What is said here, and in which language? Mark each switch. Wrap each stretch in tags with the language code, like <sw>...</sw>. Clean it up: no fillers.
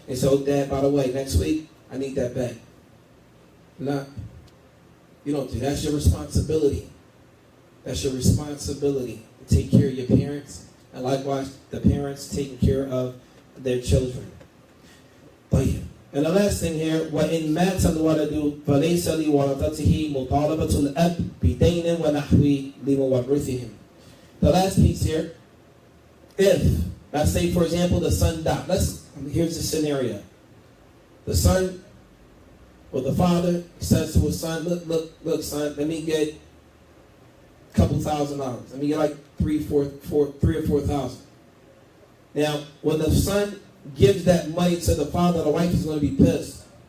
<en>And so, Dad, by the way, next week, I need that back. No. You don't do that. That's your responsibility. That's your responsibility to take care of your parents. And likewise, the parents taking care of their children. But yeah. And the last thing here,</en> <ar>وَإِن مَاتَ الْوَلَدُ فَلَيْسَ لِوَرَثَتِهِ مُطَالَبَةُ الْأَبِّ بِدَيْنٍ وَنَحْوِ لِمُوَرِّثِهِم.</ar> <en>The last piece here, if, let's say, for example, the son died. Here's the scenario. The son, or the father, says to his son, look, son, let me get a couple $1,000. Let me get like $3,000 or $4,000. Now, when the son gives that money to the father, the wife is going to be pissed.</en>